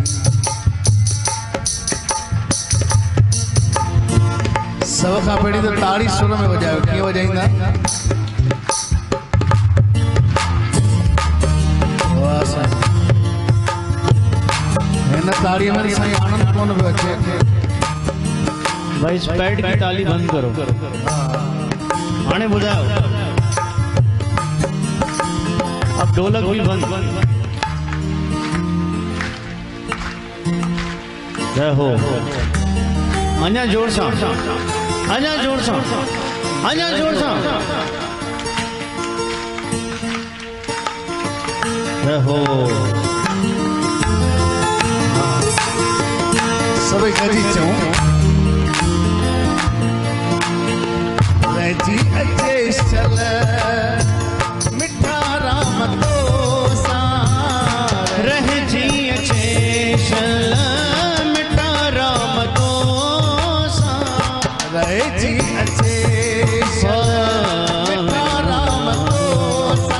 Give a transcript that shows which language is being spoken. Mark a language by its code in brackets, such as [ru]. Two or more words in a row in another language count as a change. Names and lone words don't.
[sd] सब खां पहिरीं त ताड़ी सुर में वॼायो। कीअं वॼाईंदा? हिन ताड़ी में साईं आनंद कोन पियो अचे। [hi] भाई स्पैड की ताली बंद करो। [sd] हाणे ॿुधायो [hi] अब ढोलक भी बंद। जय हो। [sd] अञा जोर सां, अञा जोर सां, अञा जोर सां। [hi] जय हो। [sd] सभी गजी चऊं रजी अचे चल मिठा राम तो सा रजी अचे चल मिठा राम तो सा रजी अचे चल मिठा राम तो सा